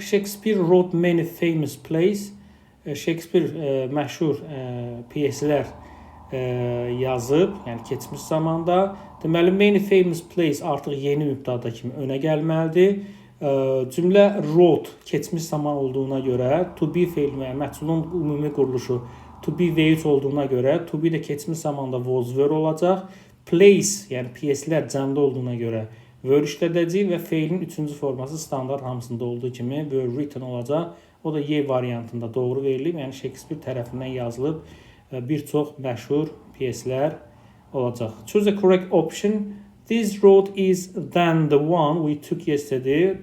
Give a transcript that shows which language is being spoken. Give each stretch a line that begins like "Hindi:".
English: Shakespeare wrote many famous plays.
Azerbaijani: Shakespeare məşhur pyeslər yazıb, yəni keçmiş zamanda. Deməli,
English: many famous plays
Azerbaijani: artıq yeni mübtada kimi önə gəlməlidir. Cümlə wrote keçmiş zaman olduğuna görə, to be feil və məhsulun ümumi quruluşu to be V3 olduğuna görə, to be də keçmiş zamanda was were olacaq. Plays, yəni pyeslər cəmdə olduğuna görə were işlədəcək və feilin 3-cü forması standart hamısında olduğu kimi were written olacaq. O da Y variantında doğru verilib, yəni Shakespeare tərəfindən yazılıb bir çox məşhur pyeslər olacaq.
English: Choose a correct option. This road is than the one we took yesterday.